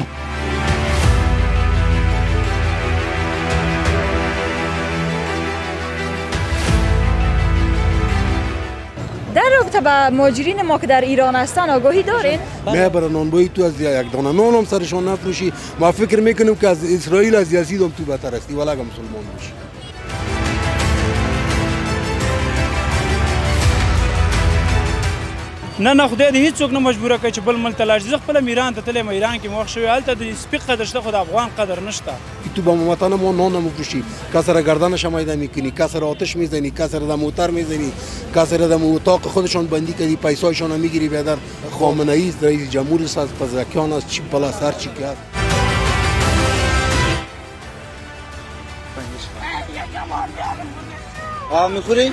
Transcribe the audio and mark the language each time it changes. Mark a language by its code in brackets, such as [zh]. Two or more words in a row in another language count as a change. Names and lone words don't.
[fa] در رابطه با مهاجرین ما که در ایران هستن آگاهی دارین؟ نه برای نانبایی تو از یک دانه نان هم سرشان نفروشی. ما فکر میکنیم که از اسرائیل از یزید هم تو بهتر هستی ولی اگه مسلمان باشی. [ps] نه خدای دې هیڅوک نه مجبوره کوي چې بل ملک ته لاړ شي. زه خپله ایران ته تللی یم، ایران کې مې وخت شوی، هلته د سپي قدر شته خو د افغان قدر نشته. [fa] تو با وطن ما نان نمیفروشی، کسی را گردنش میده میکنی، کسی را آتش میزنی، کسی را در موتر میزنی، کسی را در اتاق خودشان بندی کردی، پیسایشان میگیری. بیادر خامنه ای است، رئیس جمهور است، پزشکیان است، چی پلاس هر چی که هست. آب میخوری؟